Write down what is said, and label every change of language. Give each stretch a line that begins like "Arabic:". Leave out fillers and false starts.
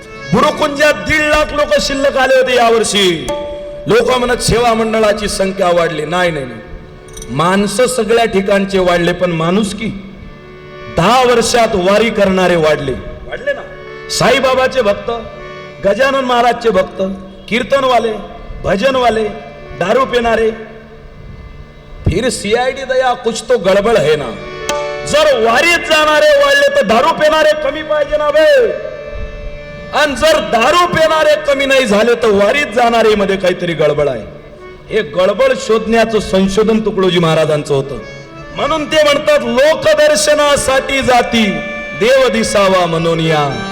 Marathi: गुरुकुंजात 1.5 लाख लोक शिल्लक आले होते यावर्षी. लोक म्हणत सेवा मंडळाची संख्या वाढली. नाही नाही नाही. माणसं सगळ्या ठिकाणचे वाढले, पण माणुसकी 10 वर्षात वारी करणारे वाढले ना. साईबाबाचे भक्त, गजानन महाराजचे भक्त, कीर्तनवाले, भजनवाले, दारू पिणारे.
Hindi: फिर सीआयडी दया कुछ तो गडबड है ना.
Marathi: जर वारीत जाणारे वाढले तर दारू पिणारे कमी पाहिजे ना बे. आणि जर दारू पिणारे कमी नाही झाले तर वारीत जाणारे मध्ये काहीतरी गडबड आहे. हे गडबड शोधण्याचं संशोधन तुकडोजी महाराजांचं होतं. म्हणून ते म्हणतात लोकदर्शनासाठी जाती देव दिसावा म्हणून या.